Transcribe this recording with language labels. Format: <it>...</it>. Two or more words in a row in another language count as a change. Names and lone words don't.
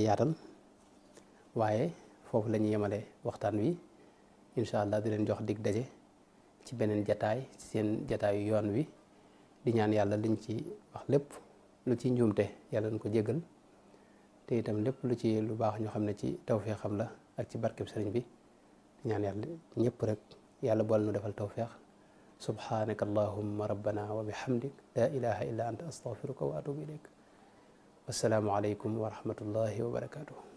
<wo>yaatal waaye foofu la ñuy yemale waxtaan wi</wo> <ar>إن شاء الله</ar> <wo>di leen jox dig daje ci beneen jataay ci seen jataayu yoon wi di ñaan yàlla liñ ci wax lépp lu ci njuumte yàlla nañ ko jéggal te itam lépp lu ci lu baax ñoo xam ne ci tawfeex xam la ak ci barkeb sëriñ bi di ñaan yàlla ñëpp rek yàlla boole nu defal tawfeex</wo> <ar>سبحانك اللهم ربنا وبحمدك لا إله إلا أنت أستغفرك وأتوب إليك. والسلام عليكم ورحمة الله وبركاته.</ar>